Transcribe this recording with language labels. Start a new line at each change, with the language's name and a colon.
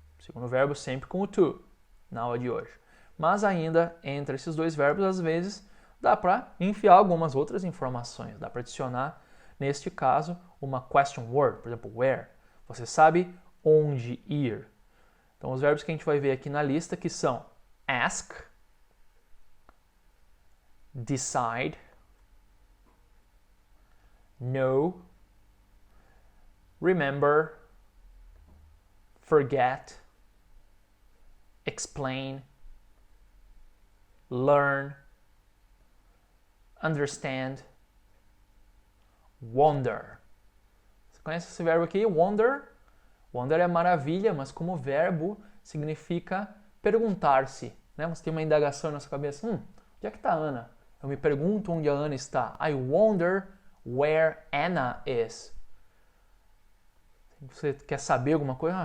Portuguese: O segundo verbo sempre com o to, na aula de hoje. Mas ainda, entre esses dois verbos, às vezes, dá para enfiar algumas outras informações. Dá para adicionar, neste caso, uma question word, por exemplo, where. Você sabe onde ir. Então, os verbos que a gente vai ver aqui na lista que são ask,
English: decide, know, remember, forget, explain, learn, understand, wonder.
Portuguese: Você conhece esse verbo aqui? Wonder? Wonder é maravilha, mas como verbo significa perguntar-se. Né? Você tem uma indagação na sua cabeça. Onde é que está a Ana? Eu me pergunto onde a Ana está.
English: I wonder where Anna is.
Portuguese: Você quer saber alguma coisa?